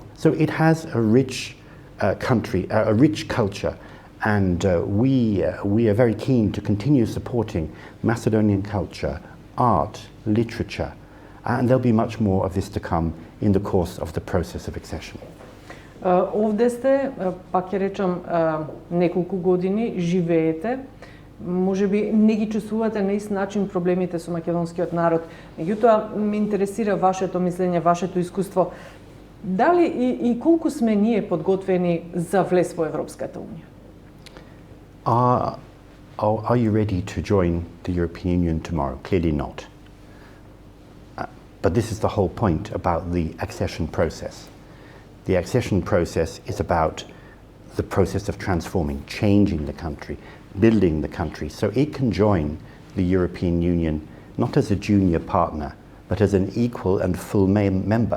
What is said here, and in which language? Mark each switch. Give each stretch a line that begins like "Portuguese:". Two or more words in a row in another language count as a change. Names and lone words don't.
English: So it has a rich country, a rich culture, and we are very keen to continue supporting Macedonian culture, art, literature, and there'll be much more of this to come in the course of the process of accession.
Macedonian: Овде сте, пак ќе речам, неколку години, живеете, можеби не ги чувствувате на ист начин проблемите со македонскиот народ. Меѓутоа, ме интересира вашето мислење, вашето искуство. Дали и колку сме ние подготвени за влез во Европската унија?
English: Are you ready to join the European Union tomorrow? Clearly not. But this is the whole point about the accession process. The accession process is about the process of transforming, changing the country, building the country so it can join the European Union not as a junior partner, but as an equal and full member.